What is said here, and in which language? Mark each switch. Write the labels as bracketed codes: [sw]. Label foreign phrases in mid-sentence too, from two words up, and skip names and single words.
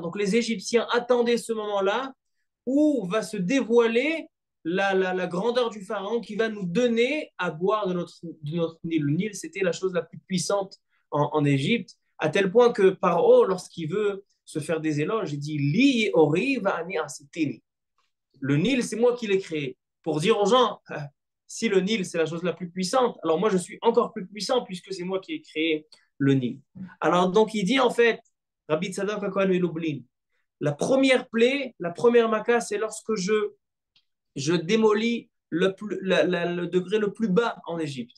[fr] Donc les Égyptiens attendaient ce moment-là où va se dévoiler la grandeur du pharaon qui va nous donner à boire de notre Nil. Le Nil, c'était la chose la plus puissante en Égypte. À tel point que Paro, lorsqu'il veut se faire des éloges, il dit [he] Li ori va'ani asitini. [fr] Le Nil, c'est moi qui l'ai créé. Pour dire aux gens, si le Nil, c'est la chose la plus puissante, alors moi, je suis encore plus puissant puisque c'est moi qui ai créé le Nil. Alors, donc, il dit en fait, Rabbi Tzadok HaKohen Lublin, la première plaie, la première maca, c'est lorsque je démolis le degré le plus bas en Égypte.